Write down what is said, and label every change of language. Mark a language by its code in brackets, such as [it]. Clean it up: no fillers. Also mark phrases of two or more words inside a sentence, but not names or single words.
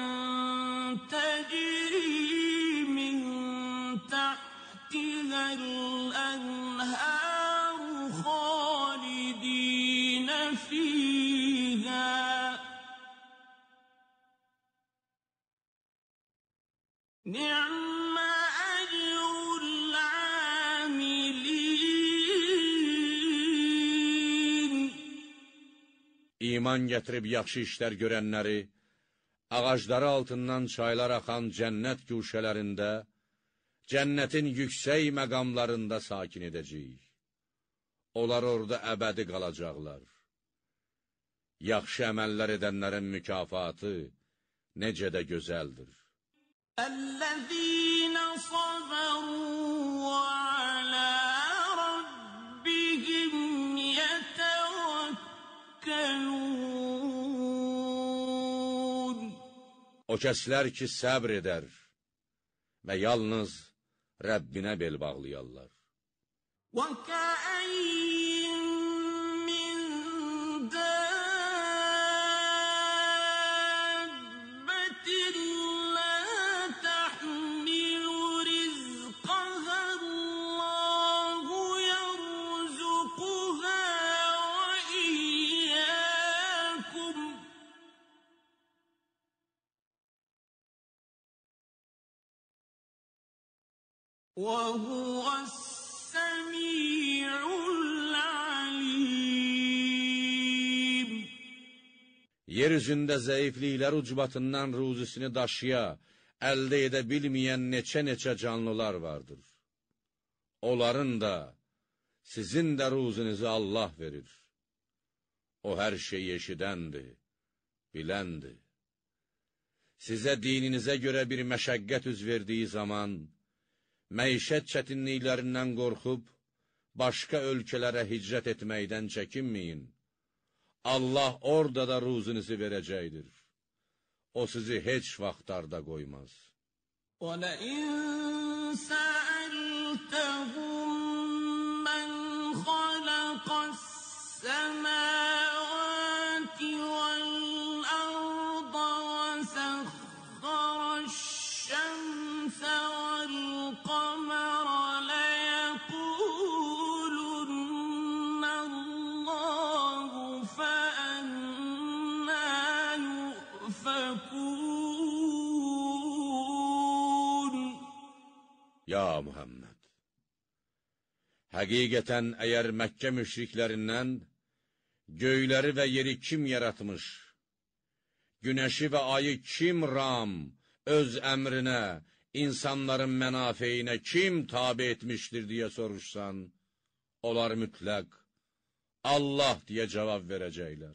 [ar] تَجْرِي مِن تَحْتِهَا الْأَنْهَارُ خَالِدِينَ فِيهَا نِعْمَ أَجْرُ الْعَامِلِينَ. [az] İman gətirib yaxşı işlər görənləri, ağacları altından çaylar axan cənnət güşələrində, cənnətin yüksək məqamlarında sakin edəcəyik. Onlar orada əbədi qalacaqlar. Yaxşı əməllər edənlərin mükafatı necə də gözəldir. [ar] الَّذِينَ صَبَرُوا وَعَلَى رَبِّهِمْ يَتَوَكَّلُونَ. [az] O kəslər ki, səbr edər və yalnız Rəbbinə bel bağlayarlar. [ar] وَكَأَيِّن مِّن دَابَّةٍ لَّا تَحْمِلُ رِزْقَهَا اللَّهُ يَرْزُقُهَا وَإِيَّاكُمْ ۚ وَهُوَ السَّمِيعُ الْعَلِيمُ. [az] Yer üzündə zəifliklər ucbatından ruzisini daşıya, əldə edə bilməyən neçə-neçə canlılar vardır. Onların da, sizin də ruzinizi Allah verir. O hər şeyi eşidəndir, biləndir. Sizə dininizə görə bir məşəqqət üz verdiyi zaman, məişət çətinliklərindən qorxub, başqa ölkələrə hicrət etməkdən çəkinməyin. Allah orada da ruzinizi verəcəkdir. O sizi heç vaxt darda qoymaz. [ar] وَلَئِن سَأَلْتَهُم مَّنْ خَلَقَ السَّمَاوَاتِ وَالْأَرْضَ وَسَخَّرَ الشَّمْسَ وَالْقَمَرَ لَيَقُولُنَّ اللَّهُ فَأَنَّىٰ يُؤْفَكُونَ. [az] Ya Muhammed! Həqiqətən əgər Məkkə müşriklərindən göyləri və yeri kim yaratmış, günəşi və ayı kim ram, öz əmrinə, insanların mənafeyinə kim tabi etmişdir deyə soruşsan, onlar mütləq Allah deyə cavab verəcəklər.